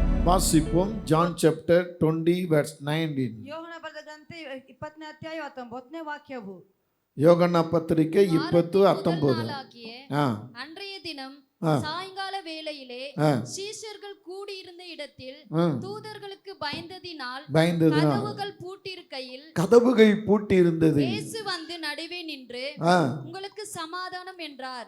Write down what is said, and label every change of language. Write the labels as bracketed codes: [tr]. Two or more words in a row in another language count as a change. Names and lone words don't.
[ta] வாசிப்போம். [en] John chapter 20 verse 19. [kn] ಯೋಹನ ಬರೆದ ಗ್ರಂಥ 20ನೇ ಅಧ್ಯಾಯ 19ನೇ ವಾಕ್ಯವು. [ta] யோகன்னா பத்திரிக்கை 20:19. அன்றைய தினம் சாயங்கால வேளையிலே சீஷர்கள் கூடியிருந்த இடத்தில் தூதர்களுக்கு பயந்ததினால் கதவுகள் பூட்டியிருந்தது. இயேசு வந்து நடுவே நின்று உங்களுக்கு சமாதானம் என்றார்.